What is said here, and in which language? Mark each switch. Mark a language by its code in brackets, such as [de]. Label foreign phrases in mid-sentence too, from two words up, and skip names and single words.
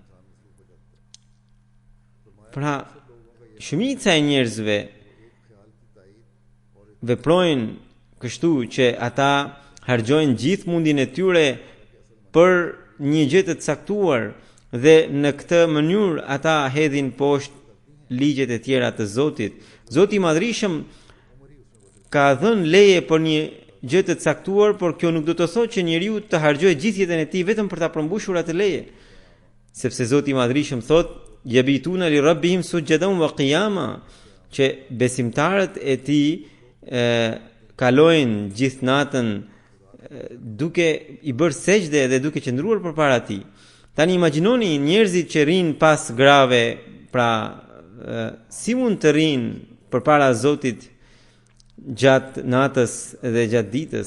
[sq] Pra, shumica e njerëzve veprojnë kështu që ata harxojnë gjithë mundin e tyre për një gjë të caktuar dhe në këtë mënyrë ata hedhin poshtë ligjet e tjera të Zotit. Zoti i Madhërisëm ka dhënë leje për një gjë të caktuar, por kjo nuk do të thotë që njeriu të harxojë gjithë jetën e tij vetëm për ta përmbushur atë leje. Sepse Zoti i Madhërisëm thotë: [ar] "يبيتون لربهم سجدا وقياما", [sq] që besimtarët e tij kalojnë gjithë natën duke i bërë sejdë dhe duke qëndruar përpara tij. Tani imagjinoni njerëzit që rinë pas grave, pra si mund të rinë përpara Zotit gjatë natës dhe gjatë ditës.